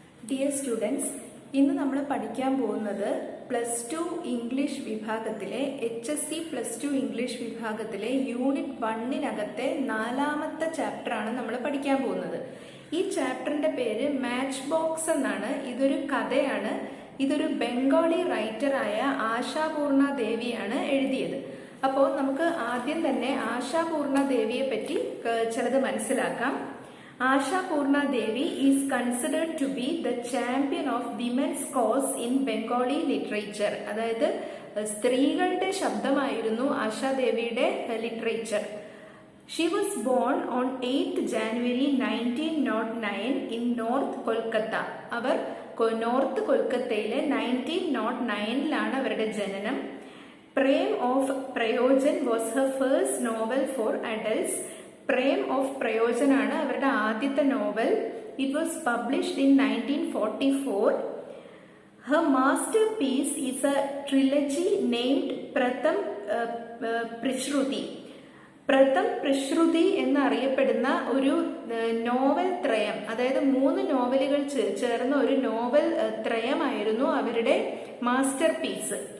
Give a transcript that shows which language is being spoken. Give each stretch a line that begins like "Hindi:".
Malayalam: Dear students, ഇന്ന് നമ്മൾ പഠിക്കാൻ പോകുന്നത് +2 ഇംഗ്ലീഷ് വിഭാഗത്തിലെ HSC +2 ഇംഗ്ലീഷ് വിഭാഗത്തിലെ യൂണിറ്റ് 1-നകത്തെ 4ാമത്തെ ചാപ്റ്ററാണ് നമ്മൾ പഠിക്കാൻ പോകുന്നത്. ഈ ചാപ്റ്ററിന്റെ പേര് മാച്ച് ബോക്സ് എന്നാണ്. ഇതൊരു കഥയാണ്. ഇതൊരു ബംഗാളി റൈറ്ററായ ആശാപൂർണ ദേവിയാണ് എഴുതിയത്. അപ്പോൾ നമുക്ക് ആദ്യം തന്നെ ആശാപൂർണ ദേവിയെ പറ്റി ചിലത് മനസ്സിലാക്കാം.
English: Ashapurna Devi is considered to be the champion of women's cause in Bengali literature.
Malayalam: അതായത് സ്ത്രീകളുടെ ശബ്ദമായിരുന്നു ആശാദേവിയുടെ literature.
English: She was born on 8th January 1909 in North Kolkata.
Malayalam: Our north കൊൽക്കത്തയിലെ 1909 അവരുടെ ജനനം.
English: Prem of Prayojan was her first novel for adults.
Malayalam: Prem of പ്രയോജൻ ആണ് അവരുടെ ആദ്യത്തെ novel.
English: It was published in 1944. Her masterpiece is a trilogy named Pratham Prashruti.
Malayalam: Pratham പ്രശ്രുതി എന്നറിയപ്പെടുന്ന ഒരു novel ത്രയം, അതായത് 3 നോവലുകൾ ചേർന്ന ഒരു നോവൽ ത്രയമായിരുന്നു അവരുടെ മാസ്റ്റർ പീസ്.